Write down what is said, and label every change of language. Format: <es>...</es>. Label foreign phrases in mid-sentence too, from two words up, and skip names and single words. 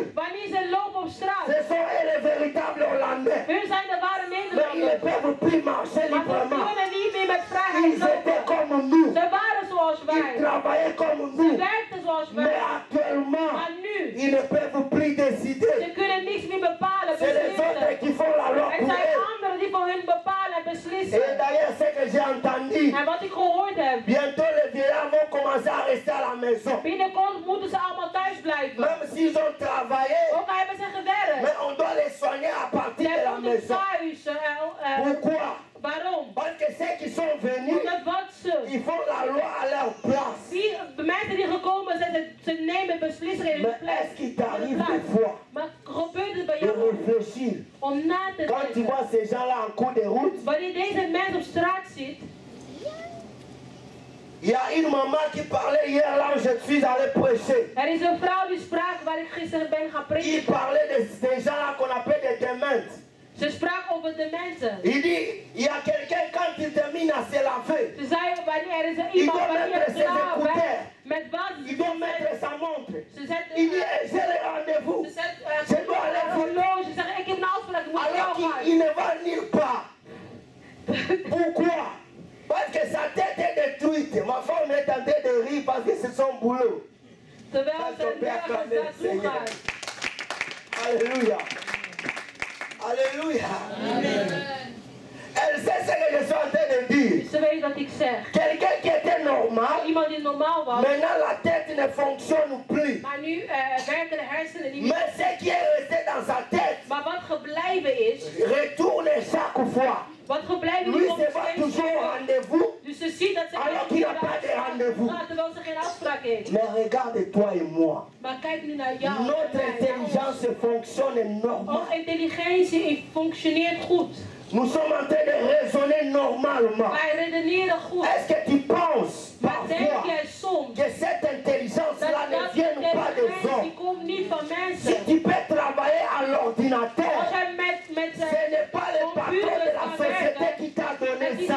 <nl>Wanneer ze lopen op straat.</nl> <fr>Ce sont eux les véritables Hollandais.</fr> <nl>Hun zijn de ware Nederlanders.</nl> <fr>Mais ils ne peuvent plus marcher librement.</fr> <nl>Maar ze kunnen niet meer met vrijheid lopen.</nl> <fr>Ils étaient comme nous.</fr> <nl>Ze waren zoals wij.</nl> <fr>Ils travaillaient comme nous.</fr> <nl>Ze werkten zoals wij.</nl> <fr>Mais actuellement,</fr> <nl>maar nu,</nl> <fr>ils ne peuvent plus décider.</fr> <nl>Ze kunnen niks meer bepalen,</nl> <fr>c'est les autres qui font la loi pour eux.</fr> <nl>Het zijn anderen die voor hun bepalen en beslissen.</nl> <fr>Et d'ailleurs, ce que j'ai entendu,</fr> <nl>en wat ik gehoord heb,</nl> <fr>bientôt les vieillards vont commencer à rester à la maison.</fr> <nl>Binnenkort moeten ze allemaal thuis blijven.</nl> <fr>Même s'ils ont travaillé,</fr> <nl>ook al hebben ze gewerkt.</nl> <fr>Mais on doit les soigner à partir de la maison.</fr> <nl>Thuis,</nl> <fr>pourquoi?</fr> <nl>Waarom?</nl> <fr>Parce que ceux qui sont venus, ils font la loi à leur place.</fr> <nl>De mensen die gekomen zijn, ze nemen beslissingen in hun plek.</nl> <fr>Est-ce qu'il t'arrive des fois</fr> <nl>maar gebeurt het bij</nl> <fr>de</fr> <nl>jou</nl> <fr>réfléchir?</fr> <nl>Om na te denken.</nl> <fr>Quand tu vois ces gens-là en cours de route,</fr> <nl>wanneer deze mens op straat zit,</nl> <fr>il y a une maman qui parlait hier là où je suis allé prêcher.</fr> <nl>Er is een vrouw die sprak waar ik gisteren ben gaan preken.</nl> <fr>Il parlait des gens là qu'on appelle des démentes.</fr> <nl>Ze sprak over de mensen.</nl> <fr>Il dit, il y a quelqu'un quand il termine à se laver.</fr> <nl>Ze zei wanneer er is iemand wanneer het klaar werd met wat.</nl> <fr>Il doit mettre sa montre.</fr> <nl>Ze zet</nl> <fr>il dit, j'ai le rendez-vous.</fr> <nl>Ze zet</nl> <fr>je dois aller horloge.</fr> <nl>Ze zegt, ik heb een afspraak, ik moet</nl> <fr>alors qu'il ne va nulle part. Pourquoi? Parce que sa tête est détruite. Ma femme est en train de rire parce que c'est son boulot.</fr> <nl>Terwijl zijn burgers naartoe gaan.</nl> <fr>Alléluia. Alléluia. Amen. Elle sait ce que je suis en train de dire.</fr> <nl>Ze weet wat ik zeg.</nl> <fr>Quelqu'un qui était normal.</fr> <nl>Iemand die normaal was.</nl> <fr>Maintenant la tête ne fonctionne plus.</fr> <nl>Maar nu werken de hersenen niet meer.</nl> <fr>Mais ce qui est resté dans sa tête.</fr> <nl>Maar wat gebleven is.</nl> <fr>Retourne chaque fois.</fr> <nl>Wat gebleven</nl> <fr>lui se va toujours au rendez-vous.</fr> <nl>Dus ze ziet dat ze</nl> <fr>alors qu'il n'a pas de rendez-vous.</fr> <nl>Terwijl ze geen afspraak heeft.</nl> <fr>Mais regarde toi et moi.</fr> <nl>Maar kijk nu naar jou.</nl> <fr>Notre intelligence fonctionne normal.</fr> <nl>Onze intelligentie functioneert goed.</nl> <fr>Nous sommes en train de raisonner normalement.</fr> <nl>Wij redeneren goed.</nl> <fr>Est-ce que tu penses parfois que cette intelligence-là ne vient pas des hommes? Si tu peux travailler à l'ordinateur, ce n'est pas le patron de la société qui t'a donné ça.</fr>